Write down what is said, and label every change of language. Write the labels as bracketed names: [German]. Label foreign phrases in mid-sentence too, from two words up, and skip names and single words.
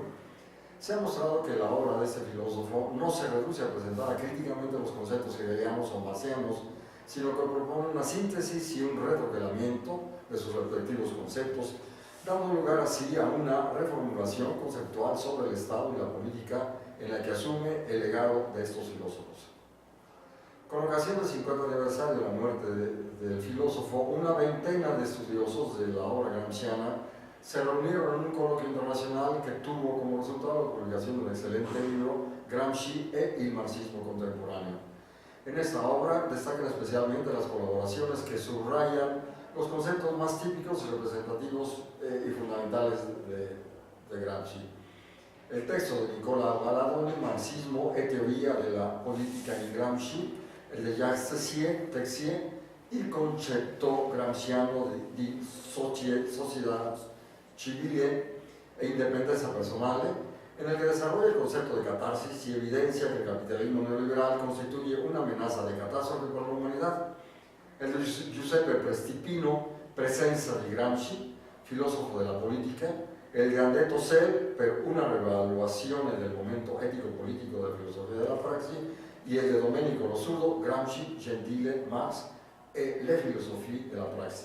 [Spanish] Se ha mostrado que la obra de este filósofo no se reduce a presentar críticamente los conceptos hegelianos o marxianos, sino que propone una síntesis y un retrocelamiento de sus respectivos conceptos, dando lugar así a una reformulación conceptual sobre el Estado y la política en la que asume el legado de estos filósofos. Con ocasión del 50 aniversario de la muerte del filósofo, una veintena de estudiosos de la obra gramsciana se reunieron en un coloquio internacional que tuvo como resultado la publicación de un excelente libro, Gramsci e il marxismo contemporáneo. En esta obra destacan especialmente las colaboraciones que subrayan los conceptos más típicos y representativos y fundamentales de Gramsci. El texto de Nicola Baladoni, Marxismo e teoria della politica in Gramsci, el de Jacques Texier, il concetto gramsciano di società civile e independencia personale, en el que desarrolla el concepto de catarsis y evidencia que el capitalismo neoliberal constituye una amenaza de catástrofe para la humanidad. El de Giuseppe Prestipino, Presenza di Gramsci, filósofo de la política, el de André Tossel, per una revaluazione del momento ético-político de la filosofía de la praxis, y el de Domenico Lo Zurdo, Gramsci, Gentile, Marx e le filosofie de la praxis.